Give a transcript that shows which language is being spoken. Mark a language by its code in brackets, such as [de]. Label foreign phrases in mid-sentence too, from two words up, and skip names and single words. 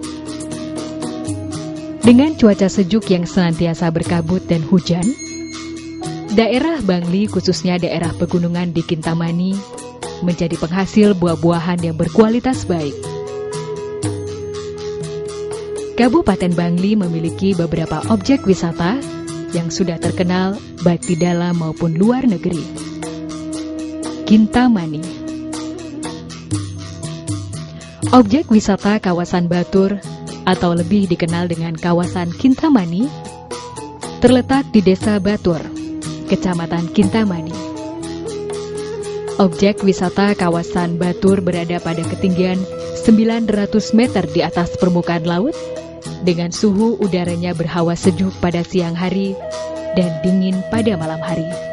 [id] Dengan cuaca sejuk yang senantiasa berkabut dan hujan, daerah Bangli khususnya daerah pegunungan di Kintamani menjadi penghasil buah-buahan yang berkualitas baik. Kabupaten Bangli memiliki beberapa objek wisata yang sudah terkenal baik di dalam maupun luar negeri. Kintamani. Objek wisata kawasan Batur atau lebih dikenal dengan kawasan Kintamani terletak di Desa Batur, Kecamatan Kintamani. Objek wisata kawasan Batur berada pada ketinggian 900 meter di atas permukaan laut dengan suhu udaranya berhawa sejuk pada siang hari dan dingin pada malam hari.